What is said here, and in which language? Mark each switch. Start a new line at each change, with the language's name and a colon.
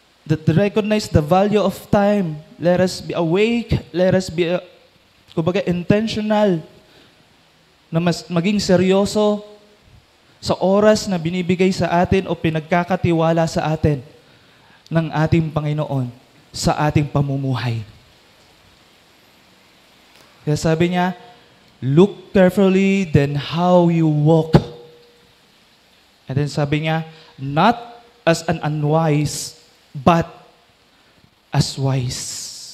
English: That recognize the value of time. Let us be awake. Let us be,
Filipino: kumbaga, intentional na maging seryoso sa oras na binibigay sa atin o pinagkakatiwala sa atin ng ating Panginoon sa ating pamumuhay. Kaya sabi niya,
English: look carefully then how you walk. And then
Filipino: sabi niya,
English: not as an unwise, but as wise.